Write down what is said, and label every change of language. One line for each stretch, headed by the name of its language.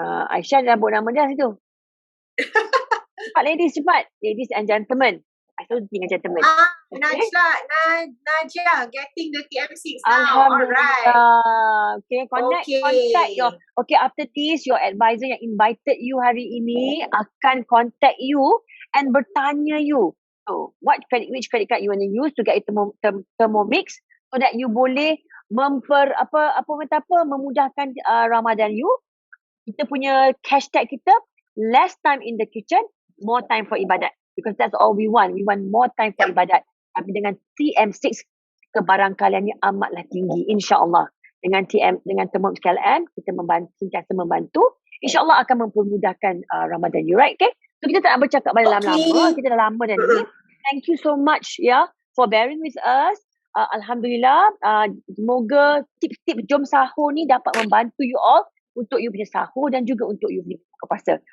Malay: Aisyah dah buat nama dia situ. Cepat ladies, cepat.
English: Ladies and gentlemen.
Malay: I selalu dengan gentlemen.
English: Najia getting the TM6 now. Alright. Okay, contact your. Okay, after this, your advisor yang invited you hari ini akan contact you and bertanya you. So, which credit card you want to use to get Thermomix so that you
Malay: boleh memudahkan Ramadan you. Kita punya hashtag kita,
English: less time in the kitchen, more time for ibadat. Because that's all we want. We want more time for ibadat.
Malay: Tapi dengan TM6, kebarangkaliannya amatlah tinggi. InsyaAllah. Dengan Thermomix KLM, kita sentiasa membantu. InsyaAllah akan mempermudahkan Ramadan you, right? Okay? So kita tak nak bercakap banyak lama-lama. Kita dah lama dah ni.
English: Thank you so much for bearing with us.
Malay: Alhamdulillah. Semoga tips-tips jom sahur ni dapat membantu you all untuk you punya sahur dan juga untuk you punya buka puasa.